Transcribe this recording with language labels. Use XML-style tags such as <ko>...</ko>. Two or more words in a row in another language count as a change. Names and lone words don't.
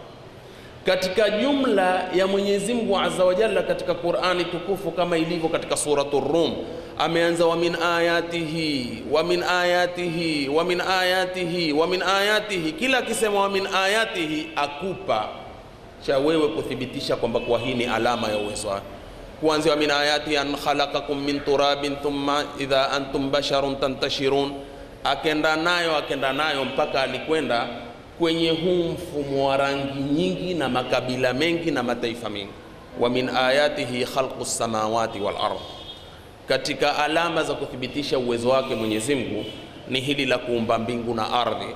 <sw>Katika jumla ya Mwenyezi Mungu</sw> <ar>عز وجل</ar> <sw>katika Qur'ani tukufu, kama ilivyo katika suratul Rum, ameanza</sw> <ar>ومن آياته ومن آياته ومن آياته ومن آياته.</ar> <sw>Kila akisema</sw> <ar>ومن آياته</ar> <sw>akupa cha wewe kuthibitisha kwamba kwa hii ni alama ya uwezo wake. Kuanzia</sw> <ar>من آياته أن خلقكم من تراب ثم إذا أنتم بشر تنتشرون,</ar> <sw>akenda nayo mpaka alikwenda kwenye huu mfumo wa rangi nyingi na makabila mengi na mataifa mengi.</sw> <ar>ومن آياته خلق السماوات والأرض,</ar> <sw>katika alama za kuthibitisha uwezo wake Mwenyezi Mungu ni hili la kuumba mbingu na ardhi.</sw>